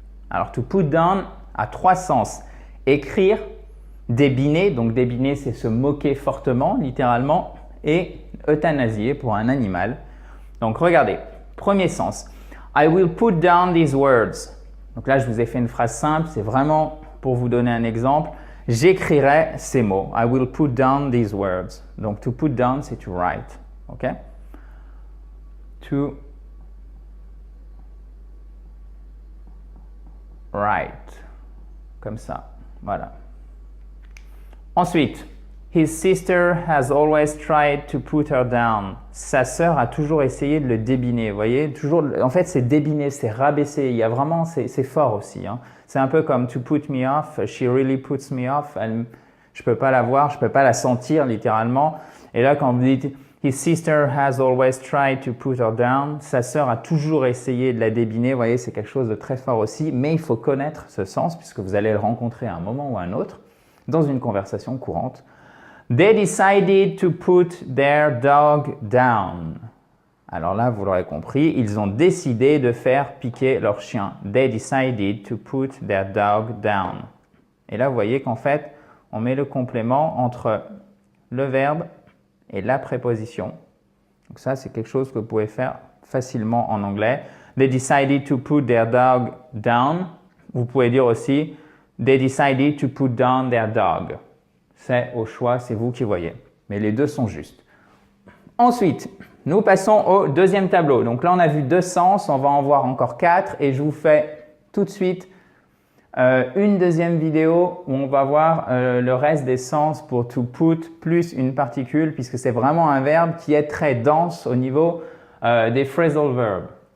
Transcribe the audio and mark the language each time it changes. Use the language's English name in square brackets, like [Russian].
[French] Alors, to put down a trois sens. Écrire, débiner. Donc, débiner, c'est se moquer fortement, littéralement. Et euthanasier pour un animal. Donc, regardez, premier sens. [English] I will put down these words. [French] Donc là, je vous ai fait une phrase simple. C'est vraiment pour vous donner un exemple. J'écrirai ces mots. [English] I will put down these words. Donc, to put down, c'est to write. [French] OK? To write. Comme ça. Voilà. [English] Ensuite, his sister has always tried to put her down. [French] Sa sœur a toujours essayé de le débiner. Vous voyez, toujours. En fait, c'est débiner, c'est rabaisser. Il y a vraiment, c'est fort aussi. Hein. C'est un peu comme to put me off. [English] She really puts me off. [French] Je peux pas la voir, je peux pas la sentir littéralement. Et là, quand vous dites [English] his sister has always tried to put her down, [French] sa sœur a toujours essayé de la débiner. Vous voyez, c'est quelque chose de très fort aussi. Mais il faut connaître ce sens puisque vous allez le rencontrer à un moment ou à un autre dans une conversation courante. [English] They decided to put their dog down. [French] Alors là, vous l'aurez compris, ils ont décidé de faire piquer leur chien. [English] They decided to put their dog down. [French] Et là, vous voyez qu'en fait, on met le complément entre le verbe et la préposition. Donc ça, c'est quelque chose que vous pouvez faire facilement en anglais. [English] They decided to put their dog down. [French] Vous pouvez dire aussi [English] they decided to put down their dog. [French] C'est au choix, c'est vous qui voyez. Mais les deux sont justes. Ensuite, nous passons au deuxième tableau. Donc là, on a vu 2 sens, on va en voir encore 4 et je vous fais tout de suite une deuxième vidéo où on va voir le reste des sens pour to put plus une particule puisque c'est vraiment un verbe qui est très dense au niveau des phrasal verbs.